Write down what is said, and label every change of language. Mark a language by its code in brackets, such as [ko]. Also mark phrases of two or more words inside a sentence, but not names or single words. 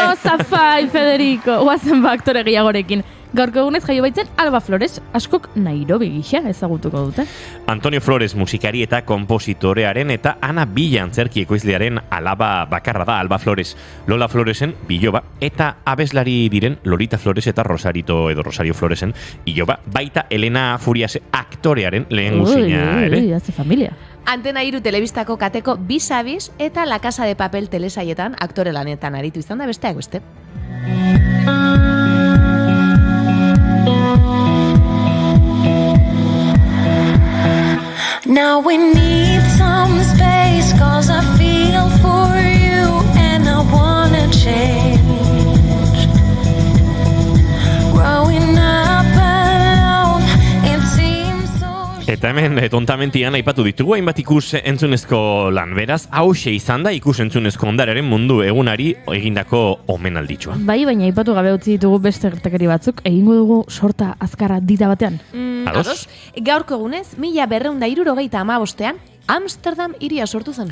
[it] Cosa fai, Federico? [eu] Guazen ba aktore gehiagorekin. Gaurko egunez jaio baitzen Alba Flores, askok Nairobi gisa ezagutuko dute. Antonio Flores musikari eta kompositorearen eta Ana Villa antzerki ekoizlearen alaba bakarra da Alba Flores. Lola Floresen biloba eta abeslari diren Lolita Flores eta Rosario Floresen iloba. Baita Elena Furiase aktorearen lehen guzina ere. [es] Hace familia. [eu] Antena 3 telebistako kateko Bis eta La Casa de Papel telesaietan aktore lanetan aritu izan da besteak beste. [en] Now we need some space, 'cause I feel for you and I wanna change. Growing up alone, it seems so. [eu] Eta hemen tontamentian aipatu ditugu hainbat ikus entzunezko lan. Beraz, hauxe izan da ikus entzunezko ondararen mundu egunari egindako omenalditxoa. Bai, baina aipatu gabe utzi ditugu beste gertakari batzuk, egingo dugu sorta azkarra dita batean. Ados? Gaurko egunez, 1275ean, Amsterdam hiria sortu zen.